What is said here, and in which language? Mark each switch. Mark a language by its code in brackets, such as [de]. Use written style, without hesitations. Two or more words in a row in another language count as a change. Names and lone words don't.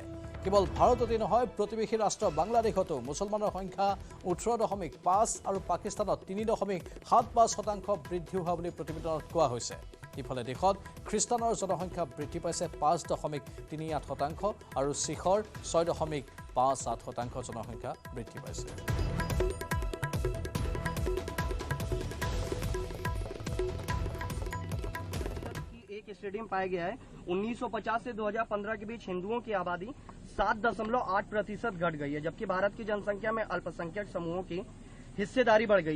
[as] কেৱল ভাৰততে নহয়, প্ৰতিবেশী ৰাষ্ট্ৰ বাংলাদেশতো মুছলমানৰ সংখ্যা 18.5 আৰু পাকিস্তানত 3.75% বৃদ্ধি হোৱা বুলি প্ৰতিবেদনত কোৱা হৈছে। ইফালে দেশত খ্ৰীষ্টানৰ জনসংখ্যা বৃদ্ধি পাইছে 5.38% আৰু শিখৰ 6.58% জনসংখ্যা বৃদ্ধি পাইছে। [hi] एक स्टेडियम पाया गया है। 1950 से 2015 के बीच हिंदुओं की आबादी 7.8% घट गई है, जबकि भारत की जनसंख्या में अल्पसंख्यक समूहों की हिस्सेदारी बढ़ गई है।